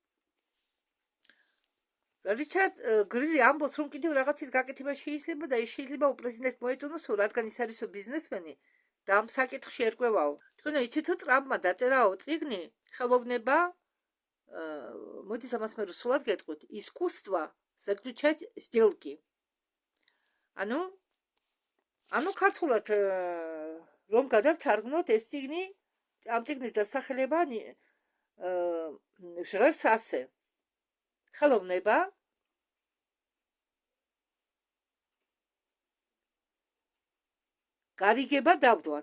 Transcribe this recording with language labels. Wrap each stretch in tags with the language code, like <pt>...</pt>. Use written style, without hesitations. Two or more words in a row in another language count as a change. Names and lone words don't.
<ka>რიჩარდ გრირი ამბობს, რომ კიდევ რაღაცის გაკეთება შეიძლება და ის შეიძლება უპრეზიდენტ მოეტონოს, რადგან ის არისო ბიზნესმენი და ამ საკითხში ერკვევაო. თქვენ იცითო, ტრამპმა დაწერაო წიგნი ხელოვნება, მოდით ამას მე რუსულად გეტყვით,</ka> <ru>искусство заключать сделки.</ru> <ka>ანუ ქართულად რომ გადავთარგმნოთ ეს წიგნი, ამ წიგნის დასახელება ჟღერს ასე. ხელოვნება გარიგება დავდვათ.</ka>